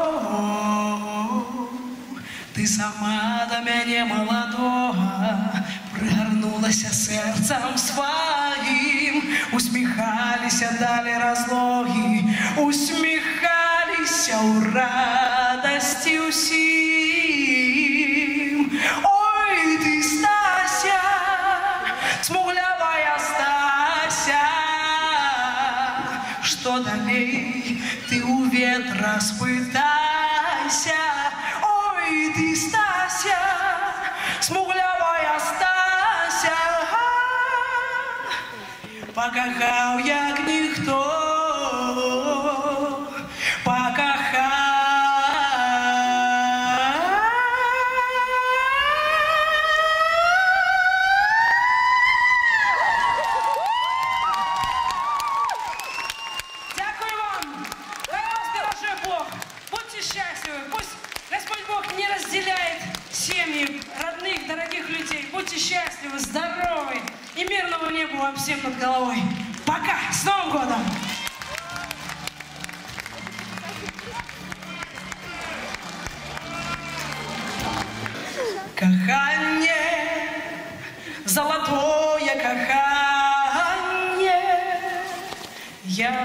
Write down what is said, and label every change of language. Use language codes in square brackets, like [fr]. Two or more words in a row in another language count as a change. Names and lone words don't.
[uk] Ти сама до мене молодого пригорнулася серцем своїм, усміхалися далі розлоги, усміхалися у радості усім. [be] Ой, ти, Стася, смуглявая Стася, что далей ты у ветра спытайся. Ой, ты, Стася, смуглявая Стася, [uk] покохав як ніхто, покохав. Дякую вам. [ru] Хай вас бережет Бог. Будьте счастливы. Пусть Господь Бог не разделяет семьи родных, дорогих людей. Будьте счастливы, здоровы и мирного неба вам всем над головой. Пока! С Новым годом! [uk] Кохання, золотое кохання, я